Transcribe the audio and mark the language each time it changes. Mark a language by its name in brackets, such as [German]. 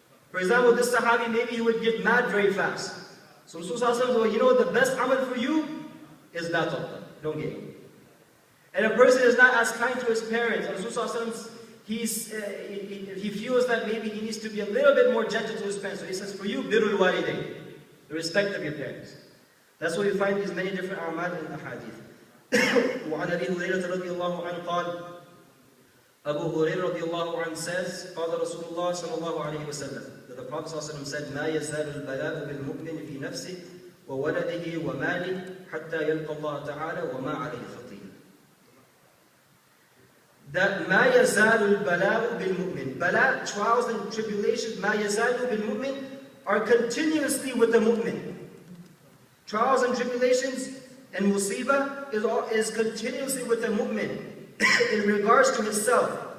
[English] For example, this Sahabi, maybe he would get mad very fast. So Rasulullah says, well, you know the best amal for you is la taqta, don't get angry. And a person is not as kind to his parents. And Rasulullah he feels that maybe he needs to be a little bit more gentle to his parents. So he says, for you, birrul walidayn, the respect of your parents. That's why we find these many different a'mal in the hadith. [Arabic] وعن أبي هريرة رضي الله عنه قال, [English] Abu Hurairah رضي الله عنه says, [Arabic] قال رسول الله صلى الله عليه وسلم, [English] that the Prophet صلى الله عليه وسلم said, [Arabic] ما يزال البلاء بالمؤمن في نفسه وولده وماله حتى يلقى الله تعالى وما عليه خطيئة. [English] That [Arabic] ما يزال البلاء بالمؤمن, [English] bala, trials and tribulations, [Arabic] ما يزال بالمؤمن, [English] are continuously with the mu'min. Trials and tribulations and musibah is continuously with the mu'min in regards to himself.